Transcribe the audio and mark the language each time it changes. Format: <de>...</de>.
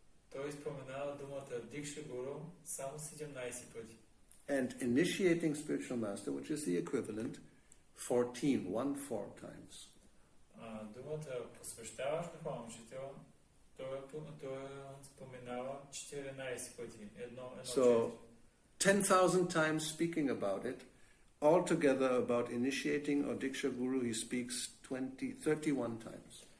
<bg>Той споменава думата дикса-гуру само 17 пъти.</bg> <en>And initiating spiritual master, which is the equivalent, 14 times.</en> <bg>Думата посвещаващ духовен учител, той споменава 14 пъти.</bg> <en>So 10,000 times speaking about it. Altogether about initiating or diksha-guru, he speaks 31 times.</en>